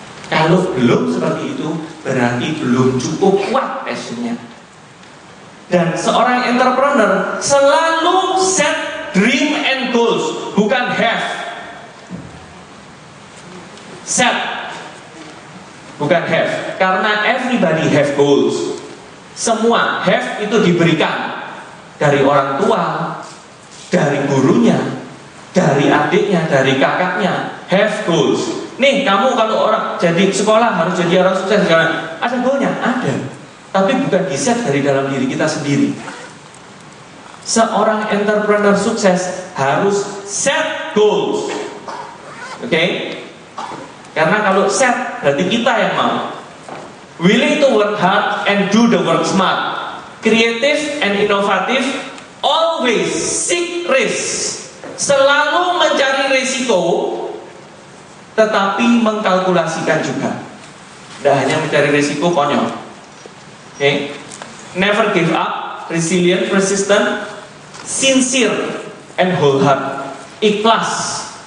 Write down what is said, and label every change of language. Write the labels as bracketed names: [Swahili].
[Indonesian] Kalau belum seperti itu, berarti belum cukup kuat passionnya. Dan seorang entrepreneur selalu [English] set dream and goals, [Indonesian] bukan have. Set, bukan have. [English] Karena everybody have goals. [Indonesian] Semua have itu diberikan dari orang tua, dari gurunya, dari adiknya, dari kakaknya. [English] Have goals. [Indonesian] Nih, kamu kalau orang jadi sekolah harus jadi orang sukses. Ada goalnya? Ada. Tapi bukan di-set dari dalam diri kita sendiri. Seorang entrepreneur sukses harus set goals. Oke? Karena kalau set berarti kita yang mau. [English] Willing to work hard and do the work smart. Creative and innovative, always seek risk. [Indonesian] Selalu mencari risiko, tetapi mengkalkulasikan juga. Tidak hanya mencari risiko konyol. [English] Okay? Never give up, resilient, persistent, sincere, and wholehearted. Ikhlas.